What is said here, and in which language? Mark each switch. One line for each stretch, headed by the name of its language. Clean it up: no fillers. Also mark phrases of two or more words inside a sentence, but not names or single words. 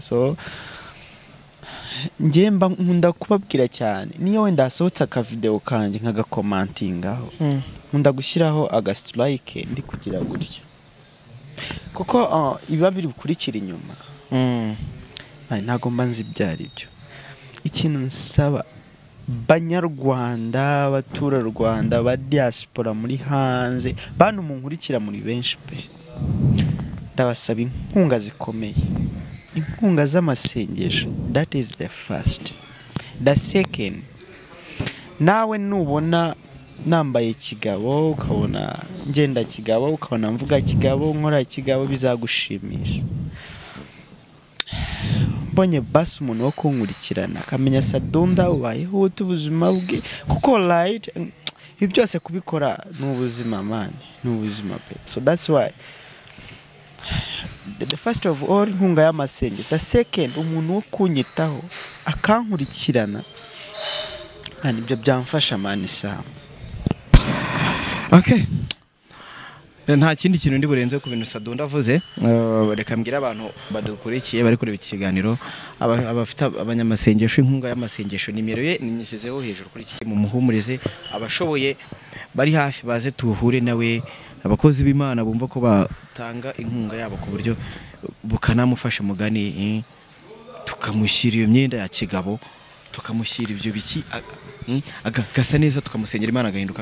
Kinyarwanda: So njye mba nkunda kubabwira cyane, niyo wenda hasohotse akavideo kanjye nkagakomantingaho, nkunda gushyiraho agastrike ndi kugira gutyo, kuko ibiba biri bukurikira inyuma ntago mba nzi ibyo ari byo. Ikintu nsaba Banyarwanda, abaturarwanda, ba diaspora muri hanze, bantu munkurikira muri benshi pe, ndabasaba inkunga zikomeye, inkunga z'amasengesho.
English: That is the first. The second,
Kinyarwanda: nawe nubona nambaye kigabo, ukabona ngenda kigabo, ukabona mvuga kigabo, nkora kigabo, bizagushimisha. Mbonye basi umuntu wo kunkurikirana akamenya Sadunda ubayeho ubuzima bwe, kuko right ibi byose kubikora n'ubuzima man, n'ubuzima pe.
English: So that's why the first of all
Kinyarwanda: inkunga y'amasenge,
English: the second
Kinyarwanda: umuntu wo kunyitaho akankurikirana, kandi ibyo byamfasha man Sam. Okay, nta kindi kintu ndi burenze ku bintu Sadunda avuze. Reka mbwira abantu badukurikiye bari kureba iki kiganiro, abafite abanyamasengesho, inkunga y'amasengesho, nimero ye nimyishyizeho hejuru kuri iki, mu muhumurize abashoboye bari hafi baze tuhure nawe, abakozi b'Imana bumva ko batanga inkunga yabo ku buryo bukanamufasha mugani, tukamushyira iyo myenda ya kigabo, tukamushyira ibyo biki agasa neza, tukamusengera Imana agahinduka.